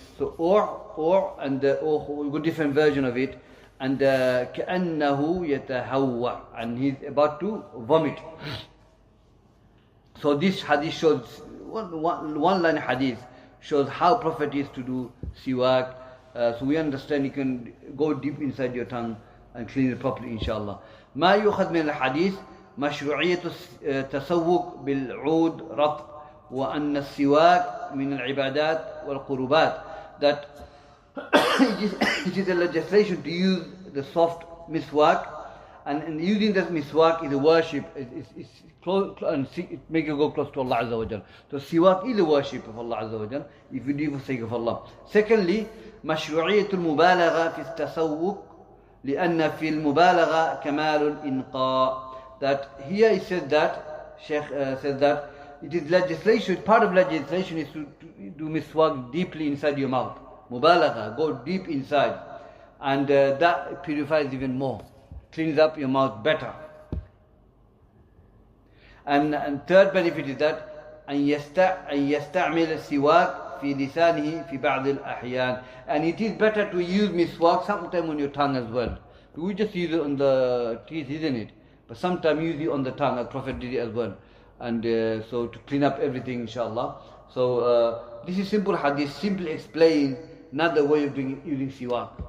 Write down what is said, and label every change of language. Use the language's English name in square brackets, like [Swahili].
[English] So and we got different version of it, and [Arabic] كأنه يتهوى, [English] and he's about to vomit. So this hadith shows one line hadith shows how Prophet is to do siwak So we understand you can go deep inside your tongue and clean it properly, inshallah. [Arabic] ما يؤخذ من الحديث مشروعية التسوق بالعود رطب وأن السواك من العبادات والقربات. [English] That it is a legislation to use the soft miswak, and using that miswak is a worship. It's close, and it makes you go close to Allah Azza wa Jal. So siwak is a worship of Allah Azza wa Jal if you do for the sake of Allah. Secondly, [Arabic] مشروعية المبالغة في التسوق لأن في المبالغة كمال الإنقاء. [English] That here he said that, Sheikh said that it is legislation, part of legislation is to do miswak deeply inside your mouth. Mubalagha, go deep inside, and that purifies even more, cleans up your mouth better. And third benefit is that [Arabic] أن يستعمل السواك في لسانه في بعض الأحيان. [English] And it is better to use miswak sometime on your tongue as well. We just use it on the teeth, isn't it? But sometimes use it on the tongue, as Prophet did it as well. And so to clean up everything, inshallah. So this is simple hadith, simply explain another way of doing using siwak.